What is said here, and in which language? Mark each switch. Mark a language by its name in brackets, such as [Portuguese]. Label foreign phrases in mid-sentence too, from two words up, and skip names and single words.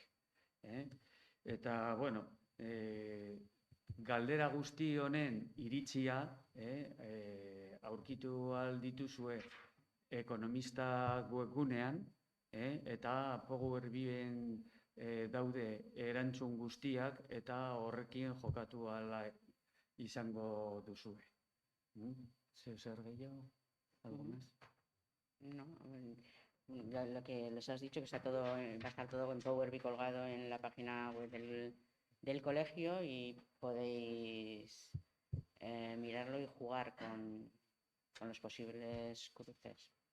[Basque] Eta, bueno, galdera guzti honen iritzia aurkitu ahal dituzue ekonomista webgunean, eta Power BIen daude erantzun guztiak, eta horrekin jokatu ahala izango duzue. ¿Zer gehiago? [Spanish] ¿Algo más? No, lo que les has dicho, que está todo, va a estar todo en Power BI colgado en la página web del colegio, y podéis mirarlo y jugar con los posibles cruces.